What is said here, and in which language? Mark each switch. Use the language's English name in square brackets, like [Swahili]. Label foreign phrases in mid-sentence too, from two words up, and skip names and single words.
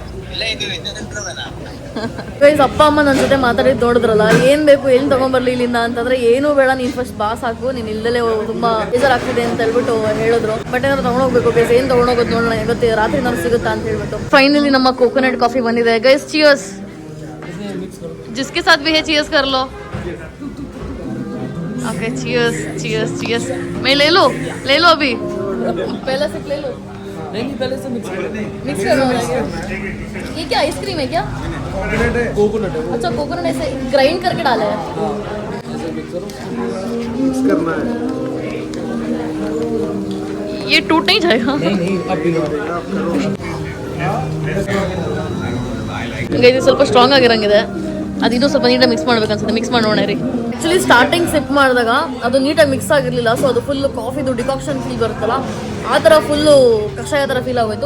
[Kannada] ಅಪ್ಪ ಅಮ್ಮ ನನ್ನ ಜೊತೆ ಮಾತಾಡಿದ್ದು ನೋಡಿದ್ರಲ್ಲ, ಏನ್ ಬೇಕು ಎಲ್ಲಿ ತಗೊಂಡ್ಬರ್ಲಿ ಇಲ್ಲಿಂದ ಅಂತಂದ್ರೆ ಏನೂ ಬೇಡ, ನೀನ್ ಫಸ್ಟ್ ಬಾಸ್ ಹಾಕು, ನೀನ್ ಇಲ್ದಲೇ ತುಂಬಾ ಬೇಜಾರಾಗ್ತಿದೆ ಅಂತ ಹೇಳ್ಬಿಟ್ಟು ಹೇಳಿದ್ರು. ಬಟ್ ಏನಾದ್ರು ತಗೊಂಡೋಗ್ಬೇಕು ಗೈಸ್. ಏನ್ ತಗೊಂಡೋಗೋದು ನೋಡೋಣ, ಇವತ್ತು ರಾತ್ರಿ ನಾನು ಸಿಗುತ್ತಾ ಅಂತ ಹೇಳ್ಬಿಟ್ಟು. ಫೈನಲಿ ನಮ್ಮ [English] coconut coffee [Kannada] ಬಂದಿದೆ ಗೈಸ್. ಚಿಯರ್ಸ್. [Hindi] जिसके साथ भी है चियर्स कर लो. [English] ओके, cheers cheers cheers. [Hindi] मैं ले लो अभी. पहले से ले लो. नहीं, पहले से मिक्स करो. ये क्या आइसक्रीम है क्या? कोकोनट है. अच्छा, कोकोनट ऐसे ग्राइंड करके डाला है. मिक्स करना है. ये टूट नहीं जाएगा? नहीं, अब [Kannada] ಸ್ವಲ್ಪ ಸ್ಟ್ರಾಂಗ್ ಆಗಿರಂಗಿದೆ. ಅದು ಇದು ಸ್ವಲ್ಪ ನೀಟಾಗಿ ಮಿಕ್ಸ್ ಮಾಡ್ಬೇಕು ಅನ್ಸುತ್ತೆ. ಮಿಕ್ಸ್ ಮಾಡಿ ನೋಡೋಣ ರೀ. [English] actually starting sip [Kannada] ಮಾಡಿದಾಗ ಅದು ನೀಟಾಗಿ ಮಿಕ್ಸ್ ಆಗಿರಲಿಲ್ಲ. ಸೊ ಅದು ಫುಲ್ಲು ಕಾಫಿದು [English] decoction feel [Kannada] ಬರುತ್ತಲ್ಲ, ಆ ಥರ ಫುಲ್ಲು ಕಷಾಯ ಥರ ಫೀಲ್ ಆಗೋಯ್ತು.